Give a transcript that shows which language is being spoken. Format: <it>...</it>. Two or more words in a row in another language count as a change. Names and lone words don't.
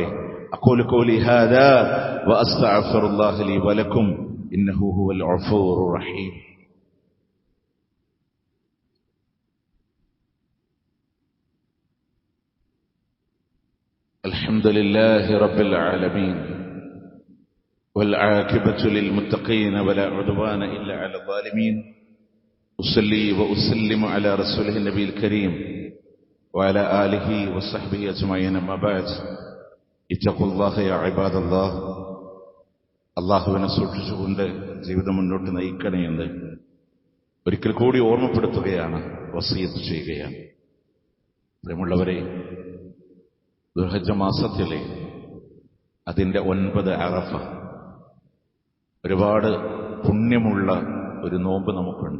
<ar>أقول قولي هذا وأستغفر الله لي ولكم إنه هو الغفور الرحيم. الحمد لله رب العالمين والعاقبة للمتقين ولا عدوان إلا على الظالمين. أصلي وأسلم على رسوله النبي الكريم وعلى آله وصحبه أجمعين. أما بعد اتقوا الله يا عباد الله.</ar> <ml>അള്ളാഹുവിനെ സൂക്ഷിച്ചുകൊണ്ട് ജീവിതം മുന്നോട്ട് നയിക്കണേ എന്ന് ഒരിക്കൽ കൂടി ഓർമ്മപ്പെടുത്തുകയാണ്, വസിയത്ത് ചെയ്യുകയാണ്. പ്രിയമുള്ളവരെ, ദുൽഹജ്ജ് മാസത്തിലെ അതിന്റെ 9 അറഫ ഒരുപാട് പുണ്യമുള്ള ഒരു നോമ്പ് നമുക്കുണ്ട്.</ml>